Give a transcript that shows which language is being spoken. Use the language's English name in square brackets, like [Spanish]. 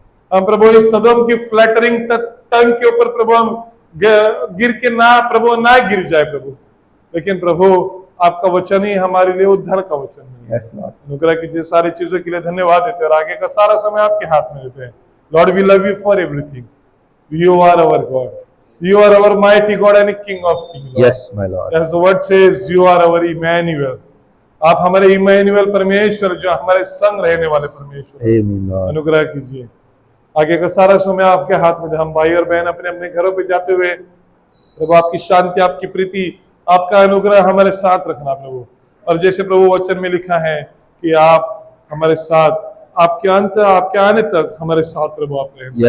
[Hindi] हम प्रभु इस सदम की फ्लैटरिंग टंग के ऊपर प्रभु हम गिर के ना प्रभु ना गिर जाए प्रभु, लेकिन प्रभु आपका वचन ही हमारे लिए उद्धार का वचन है। [English] Yes Lord. [Hindi] अनुग्रह कीजिए, सारी चीजों के लिए धन्यवाद देते हैं और आगे का सारा समय आपके हाथ में देते हैं। [English] Lord we love you for everything, you are our God, you are our mighty God and King of Kings. Yes my Lord. As the word says, you are our Emmanuel. [Hindi] आप हमारे इमैनुअल परमेश्वर, जो हमारे संग रहने वाले परमेश्वर। आमीन लॉर्ड। अनुग्रह कीजिए, आगे का सारा समय आपके हाथ में। हम भाई और बहन अपने अपने घरों पे जाते हुए प्रभु आपकी शांति, आपकी प्रीति, आपका अनुग्रह हमारे साथ रखना प्रभु। और जैसे प्रभु वचन में लिखा है कि आप हमारे साथ आपके अंत, आपके आने तक हमारे साथ प्रभु आप रहे।